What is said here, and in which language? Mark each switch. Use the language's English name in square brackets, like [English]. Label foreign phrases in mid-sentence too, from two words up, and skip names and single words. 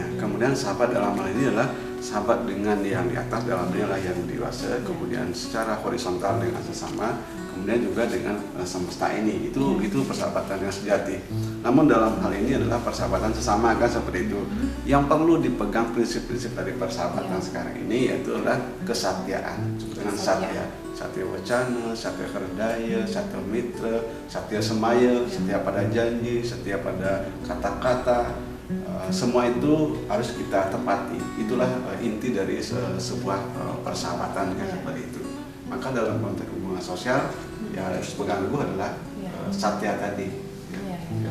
[Indonesian] Kemudian sahabat dalam hal ini adalah sahabat dengan yang di atas, dalam hal ini yang dewasa, kemudian secara horizontal dengan sesama, kemudian juga dengan semesta ini. Itu persahabatan yang sejati. Namun dalam hal ini adalah persahabatan sesama kan seperti itu. Yang perlu dipegang prinsip-prinsip dari persahabatan sekarang ini yaitu adalah kesatiaan dengan satya. Satya wacana, satya kerdaya, satya mitra, satya semaya, setia pada janji, setia pada kata-kata. Semua itu harus kita tepati. Itulah inti dari sebuah persahabatan kan seperti itu. Maka dalam konteks hubungan sosial yang harus pegang teguh adalah satya tadi. Ya.